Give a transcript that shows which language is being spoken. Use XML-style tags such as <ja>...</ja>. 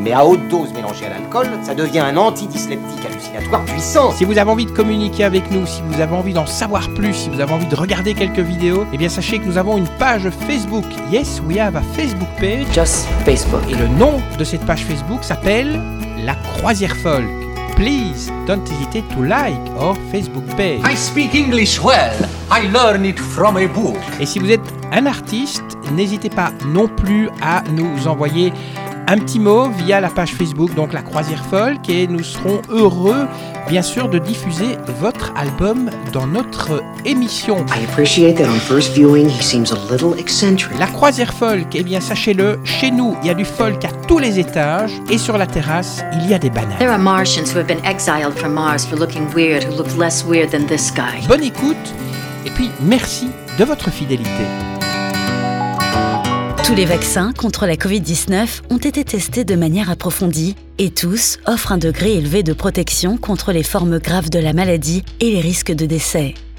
<fr>Mais à haute dose mélangée à l'alcool, ça devient un antidysleptique hallucinatoire puissant. Si vous avez envie de communiquer avec nous, si vous avez envie d'en savoir plus, si vous avez envie de regarder quelques vidéos, eh bien, sachez que nous avons une page Facebook.</fr> <en>Yes, we have a Facebook page. Just Facebook.</en> <fr>Et le nom de cette page Facebook s'appelle La Croisière Folk.</fr> <en>Please, don't hesitate to like our Facebook page. I speak English well. I learn it from a book.</en> <fr>Et si vous êtes un artiste, n'hésitez pas non plus à nous envoyer un petit mot via la page Facebook, donc La Croisière Folk, et nous serons heureux, bien sûr, de diffuser votre album dans notre émission.</fr> <en>I appreciate that on first viewing, he seems a little eccentric.</en> <fr>La Croisière Folk, eh bien, sachez-le, chez nous, il y a du folk à tous les étages, et sur la terrasse, il y a des bananes.</fr> <en>There are Martians who have been exiled from Mars for looking weird, who look less weird than this guy.</en> <fr>Bonne écoute, et puis merci de votre fidélité. Tous les vaccins contre la COVID-19 ont été testés de manière approfondie et tous offrent un degré élevé de protection contre les formes graves de la maladie et les risques de décès.</fr>